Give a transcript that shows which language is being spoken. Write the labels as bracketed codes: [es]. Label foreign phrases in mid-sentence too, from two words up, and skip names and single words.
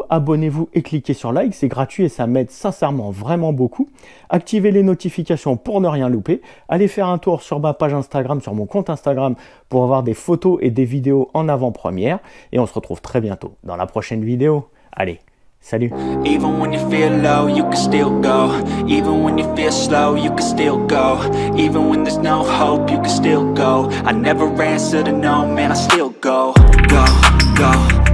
[fr] Abonnez-vous et cliquez sur like, c'est gratuit et ça m'aide sincèrement vraiment beaucoup. Activez les notifications pour ne rien louper. Allez faire un tour sur ma page Instagram, sur mon compte Instagram, pour avoir des photos et des vidéos en avant-première. Et on se retrouve très bientôt dans la prochaine vidéo. Allez, salut! [en] Even when you feel low, you can still go. Even when you feel slow, you can still go. Even when there's no hope, you can still go. I never answer to no, man, I still go. Go, go.